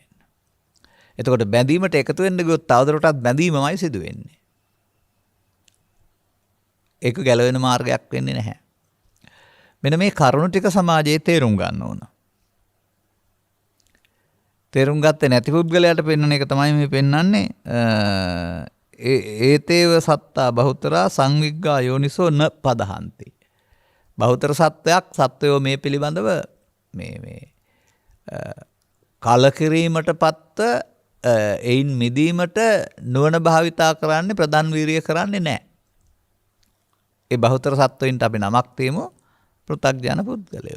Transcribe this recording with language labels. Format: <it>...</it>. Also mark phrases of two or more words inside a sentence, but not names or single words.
<si>එතකොට බැඳීමට එකතු වෙන්න ගියොත් තවදුරටත් බැඳීමමයි සිදු වෙන්නේ. ඒක ගැලවෙන මාර්ගයක් වෙන්නේ නැහැ. මෙන්න මේ කරුණු ටික සමාජයේ තේරුම් ගන්න ඕන. තේරුම් ගත්තේ නැති පුද්ගලයාට පෙන්වන එක තමයි මේ පෙන්වන්නේ.</si> <pi>ඒතේව සත්තා බහුතරා සංවිග්ගා යෝනිසෝ න පදහන්ති.</pi> <si>බහුතර සත්වයක් සත්වයෝ මේ පිළිබඳව මේ කලකිරීමට පත්ව එයින් මිදීමට නුවණ භාවිතා කරන්නේ ප්‍රධාන වීරිය කරන්නේ නැහැ. ඒ බහුතර සත්වයින්ට අපි නමක් තියමු පෘථග්ජන පුද්ගලයෝ.</si>